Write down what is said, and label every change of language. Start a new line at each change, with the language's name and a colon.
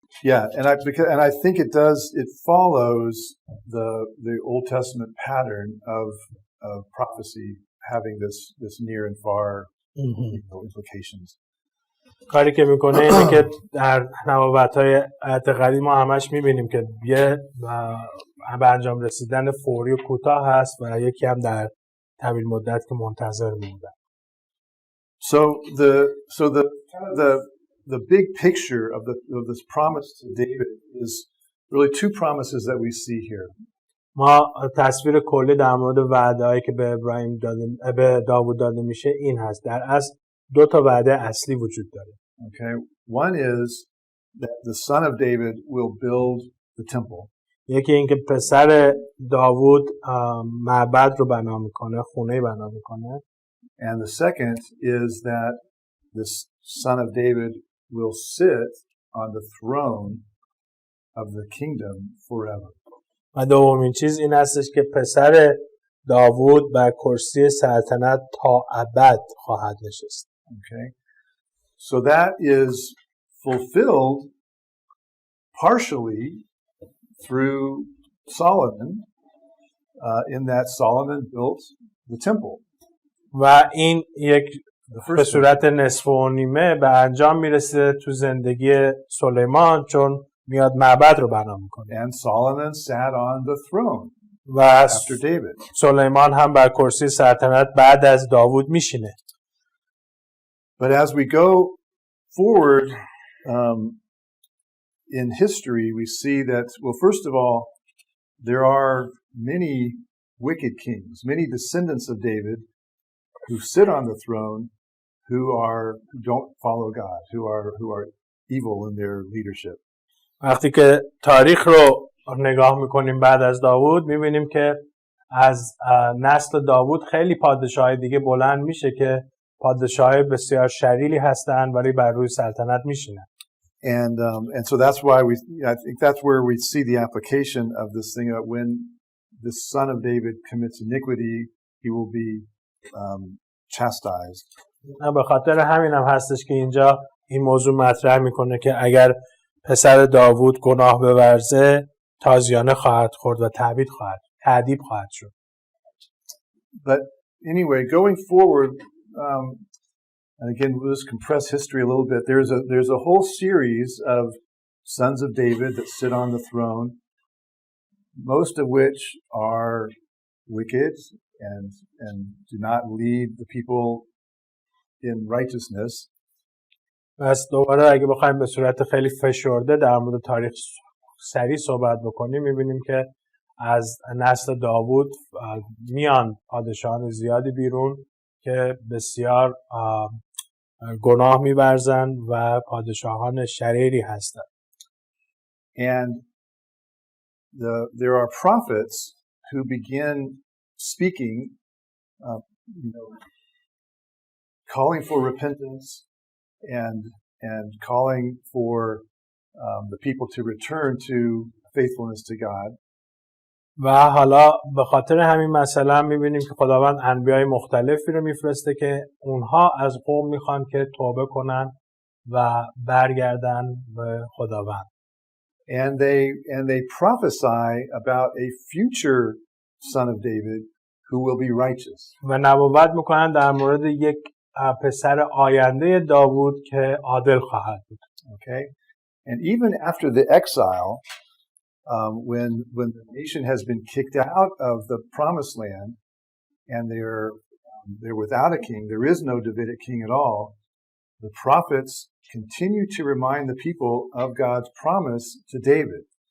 English: Yeah, and I think it follows the Old Testament pattern of prophecy having this near and far implications.
Persian: کاری که میکنه اینه که در نبوت‌های آیات قدیم ما همش میبینیم که یه به انجام رسیدن فوری و کوتاه هست و یکی هم در طویل مدت که منتظر میمونن.
English: So the big picture of this promise to David is really two promises that we see here.
Persian: ما تصویر کلی در مورد وعده‌ای که به داوود داده میشه این هست. در اصل دو تا وعده اصلی وجود داره.
English: Okay, one is that the son of David will build the temple.
Persian: یکی این که پسر داوود معبد رو بنا میکنه، خونه بنا میکنه.
English: And the second is that the son of David will sit on the throne of the kingdom forever.
Persian: و دومین چیز این هستش که پسر داوود بر کرسی سلطنت تا ابد خواهد نشست.
English: Okay. So that is fulfilled partially through Solomon, in that Solomon built the temple.
Persian: و این یک به صورت نصف و نیمه به انجام میرسه تو زندگی سلیمان چون میاد معبد رو بنا میکنه.
English: And Solomon sat on the throne
Persian: و
English: after David.
Persian: سلیمان هم بر کرسی سلطنت بعد از داوود میشینه.
English: But as we go forward in history, we see that, well, first of all, there are many wicked kings, many descendants of David who sit on the throne who don't follow God, who are evil in their leadership.
Persian: وقتی که تاریخ رو نگاه میکنیم بعد از داوود میبینیم که از نسل داوود خیلی پادشاهای دیگه بلند میشه که پادشاهای بسیار شریلی هستن ولی بر روی سلطنت میشینن.
English: And so that's why I think that's where we see the application of this thing of when the son of David commits iniquity, he will be chastised.
Persian: به خاطر همین هم هستش که اینجا این موضوع مطرح میکنه که اگر پسر داوود گناه بورزه تازیانه خواهد خورد و تعدیب خواهد شد.
English: But anyway, going forward, and again, we'll just compress history a little bit. There's a whole series of sons of David that sit on the throne, most of which are wicked and do not lead the people in righteousness.
Persian: پس دوباره اگه بخوایم به صورت خیلی فشرده در مورد تاریخ سریع صحبت بکنیم میبینیم که از نسل داوود میان پادشاهان زیادی بیرون که بسیار گناه می‌ورزن و پادشاهان شریری هستند.
English: And there are prophets who begin speaking, calling for repentance and calling for the people to return to faithfulness to God.
Persian: و حالا به خاطر همین مثلا می‌بینیم که خداوند انبیای مختلفی رو میفرسته که اونها از قوم میخوان که توبه کنن و برگردن به خداوند.
English: And they prophesy about a future son of David who will be righteous.
Persian: و نبوت میکنن در مورد یک پسر آینده داوود که عادل خواهد بود.
English: Okay? And even after the exile, when the nation has been kicked out of the promised land and they're without a king, there is no Davidic king at all, the prophets continue to remind the people of God's promise to David.